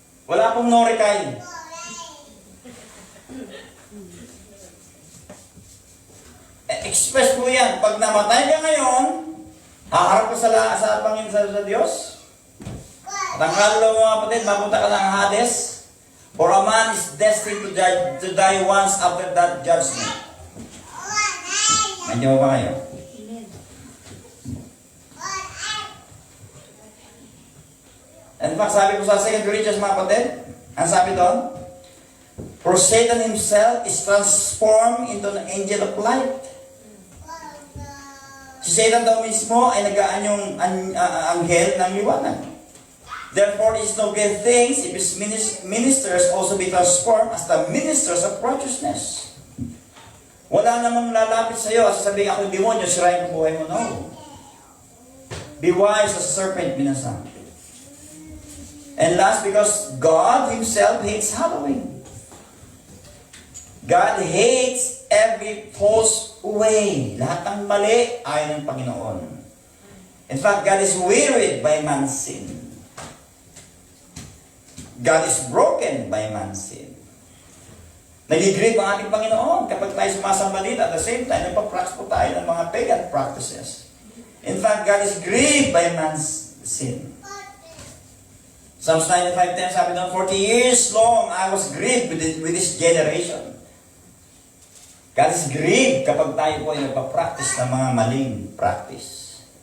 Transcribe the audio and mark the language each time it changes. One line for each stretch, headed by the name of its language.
Filipino: Wala pong norikay. Express po yan. Pag namatay ka ngayon, haharap ka sa Panginoon sa Diyos. At ang kaluluwa mga kapatid, mapunta ka ng Hades.
English: For a man is destined to die once after that judgment.
Filipino: Nandiyan ba kayo? Amen.
English: In fact,
Filipino: sabi ko sa 2 Corinthians mga kapatid, ang sabi doon,
English: for Satan himself is transformed into an angel of light.
Filipino: Si Satan daw mismo ay nag-aanyong anghel ng liwanag.
English: Therefore, it is no good things if his ministers also be transformed as the ministers of righteousness.
Filipino: Wala namang lalapit sa iyo at sasabihin ako yung demonyo, sirain ko buhay mo.
English: No. Be wise as a serpent, minasang. And last, because God himself hates Halloween. God hates every false way.
Filipino: Lahat ng mali ayon ng Panginoon.
English: In fact, God is wearied by man's sin. God is broken by man's sin.
Filipino: Nagigreat ang ating Panginoon kapag tayo sumasamba dito.
English: At the same time,
Filipino: nagpa-practice po tayo ng mga
English: pagan practices. In fact, God is grieved by man's sin. Psalms 95:10
Filipino: sabi doon,
English: 40 years long I was grieved with this generation. God is grieved
Filipino: kapag tayo po ay nagpa-practice ng mga maling practice.